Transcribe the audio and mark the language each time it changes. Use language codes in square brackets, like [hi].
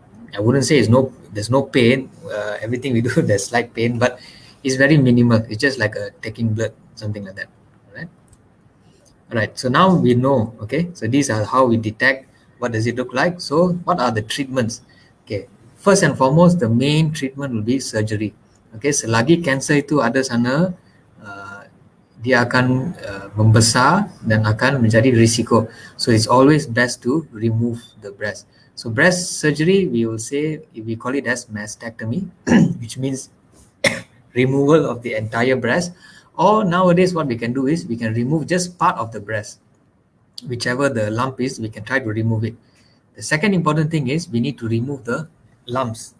[en] I wouldn't say there's no pain. Everything we do, there's slight pain, but it's very minimal. It's just like taking blood, something like that. All right. So now we know. Okay. So these are how we detect. What does it look like? So what are the treatments? Okay. First and foremost, the main treatment will be surgery. Okay. [ms] Selagi cancer itu ada sana, dia akan membesar dan akan menjadi risiko. [en] So it's always best to remove the breast. So breast surgery, we will say, we call it as mastectomy, which means removal of the entire breast. Or nowadays what we can do is we can remove just part of the breast. Whichever the lump is, we can try to remove it. The second important thing is we need to remove the lumps.